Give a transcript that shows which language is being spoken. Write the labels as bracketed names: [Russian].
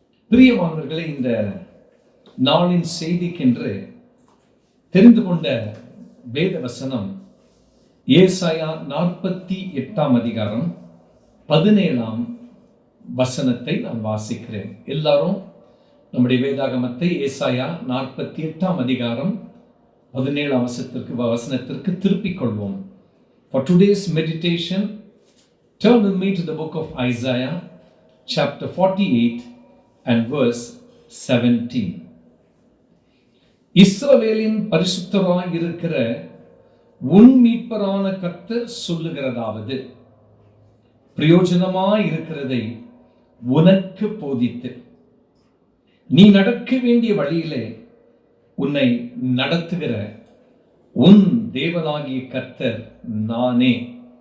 [Tamil] பிரியமானவர்களே, இந்த நாளின் செய்திக்கென்று தெரிந்து கொண்ட வேத வசனம் ஏசாயா 48 அதிகாரம் 17 வசனத்தை நான் வாசிக்கிறேன். எல்லாரும் நம்முடைய வேதாகமத்தை ஏசாயா 48 அதிகாரம் 17 வசனத்திற்கு திருப்பிக் கொள்வோம். [English] For today's meditation, turn with me to the book of Isaiah, chapter 48 and verse 17. [Tamil] இஸ்ரவேலின் பரிசுத்தராய் இருக்கிற உன் மீட்பரான கர்த்தர் சொல்லுகிறதாவது, பிரயோஜனமாய் இருக்கிறதை உனக்கு போதித்து நீ நடக்க வேண்டிய வழியிலே உன்னை நடத்துகிற உன் தேவனாகிய கர்த்தர் நானே.